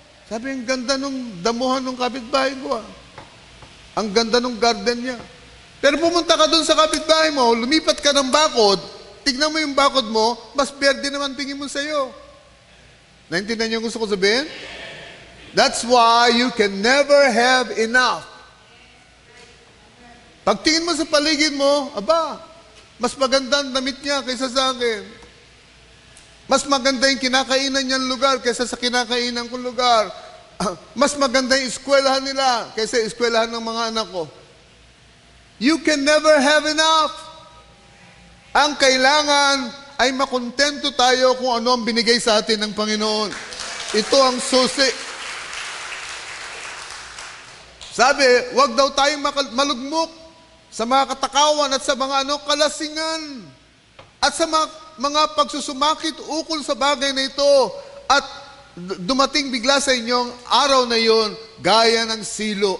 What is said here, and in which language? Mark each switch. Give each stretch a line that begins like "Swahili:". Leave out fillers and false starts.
Filipino: Sabi, ang ganda nung damuhan ng kapitbahay ko. Ang ganda nung garden niya. Pero pumunta ka dun sa kapitbahay mo, lumipat ka ng bakod, tignan mo yung bakod mo, mas berde naman tingin mo sa'yo. Naintindihan niyo gusto ko sabihin?
English: That's why you can never have enough.
Filipino: Pagtingin mo sa paligid mo, aba, mas maganda ang damit niya kaysa sa akin. Mas maganda yung kinakainan niyang lugar kaysa sa kinakainan kong lugar. Mas maganda yung eskwelahan nila kaysa eskwelahan ng mga anak ko.
English: You can never have enough.
Filipino: Ang kailangan ay makontento tayo kung ano ang binigay sa atin ng Panginoon. Ito ang susi. Sabi, wag daw tayong malugmok sa mga katakawan at sa mga kalasingan at sa mga pagsusumakit ukol sa bagay na ito at dumating bigla sa inyong araw na yon gaya ng silo.